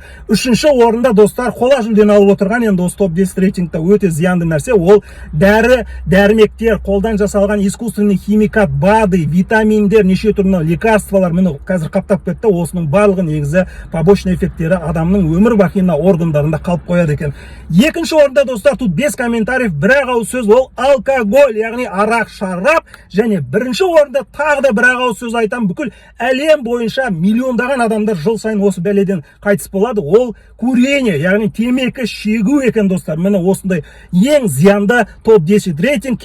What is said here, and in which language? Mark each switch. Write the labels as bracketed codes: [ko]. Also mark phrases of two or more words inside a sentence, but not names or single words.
[kk] 3-ші орында достар, қола жүлдені алып отырған енді осы топ 10 рейтингта өте зиянды нәрсе, ол дәрі-дәрмектер, қолдан жасалған [ru] искусственный химикат, [kk] БАДы, витаминдер, неше түрлі лекарстволар, міне қазір қаптап кетті. Осының барлығы негізі [ru] побочный эффекттері [kk] адамның өмір бақи органдарында қалып қояды екен. 2-ші орында достар, [ru] тут без комментариев, [kk] бір-ақ ауыз сөз, ол алкоголь, яғни арақ, шарап. Және 1-ші орында тағы да бір-ақ ауыз сөз айтам, бүкіл әлем бойынша миллиондаған адамдар жыл сайын осы бәледен қайтыс болады, ол курение, яғни темекі шегу екен достар. Міне осындай ең зиянды топ 10 рейтинг.